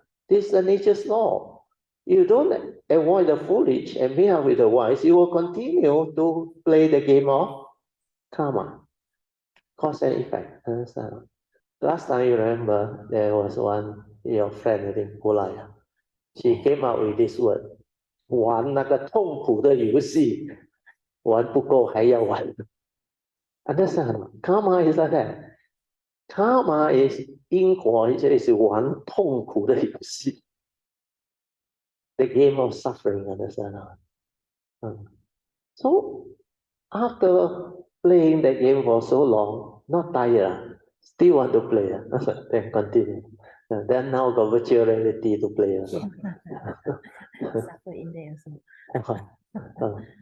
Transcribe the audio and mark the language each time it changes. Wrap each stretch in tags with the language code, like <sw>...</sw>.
<en>This is the nature's law. You don't avoid the foolish and meet up with the wise, you will continue to play the game of karma, cause and effect. Understand? Last time you remember, there was one, your friend, I think, Gulaya. She came out with this word,</en> <zh>玩那个痛苦的游戏，玩不够还要玩。</zh> <en>Understand? Karma is like that. Karma is</en> <zh>因果，是玩痛苦的游戏。</zh> <en>The game of suffering, understand? So after playing the game for so long, not tired, still want to play, then continue. Then now got virtual reality to play also. Suffer in there also.</en>